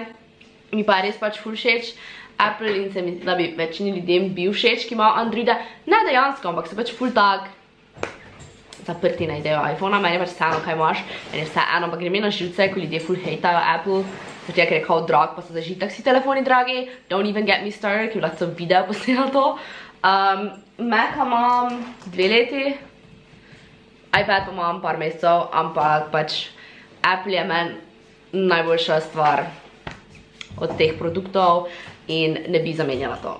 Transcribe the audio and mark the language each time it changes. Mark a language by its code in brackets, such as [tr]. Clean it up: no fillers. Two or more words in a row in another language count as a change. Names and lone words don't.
[sl] Mi pa je res pač ful všeč Apple in se mi zdi, da bi večini ljudem bil všeč, ki imajo Androida. Ne dejansko, ampak se pač ful tak zaprti na idejo iPhone-a. Meni je pač vseeno, kaj imaš. Meni je vseeno, ampak gre mi na živce, ko ljudje ful hejtajo Apple. Zato ker je kao drag, pa so zdaj že taksi telefoni dragi. [en] Don't even get me started, [sl] ki bi lahko video posnela to. Maca imam 2 leti. iPad pa imam par mesecev, ampak pač Apple je meni najboljša stvar od teh produktov in ne bi zamenjala to.